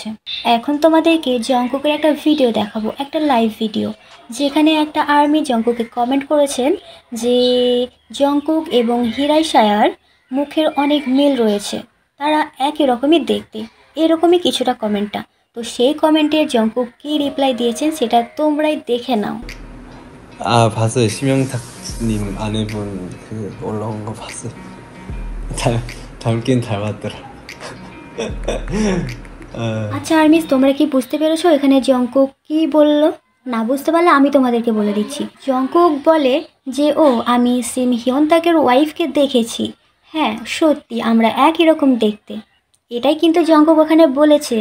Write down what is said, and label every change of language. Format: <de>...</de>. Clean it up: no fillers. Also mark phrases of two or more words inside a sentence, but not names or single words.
<bn>এখন তোমাদেরকে জংকুকের একটা ভিডিও দেখাবো, একটা</bn> <en>live video,</en> <bn>যেখানে একটা আর্মি জংকুকে কমেন্ট করেছেন যে জংকুক এবং হিরাই সায়ার মুখের অনেক মিল রয়েছে, তারা একই রকমই দেখতে, এরকমই কিছুটা কমেন্টটা। তো সেই কমেন্টে জংকুক কী রিপ্লাই দিয়েছেন সেটা তোমরাই দেখে নাও।</bn> <ko>봤어요. 심영탁님 아내분 그 올라온 거 봤어요. 닮긴 닮았더라.</ko> <bn>আচ্ছা আর্মিস, তোমরা কি বুঝতে পেরেছো এখানে জংকুক কি বললো? না বুঝতে পারলে আমি তোমাদেরকে বলে দিচ্ছি। জংকুক বলে যে আমি সিম হিয়ন তাকের ওয়াইফকে দেখেছি, হ্যাঁ সত্যি আমরা একই রকম দেখতে। এটাই কিন্তু জংকুক ওখানে বলেছে।</bn>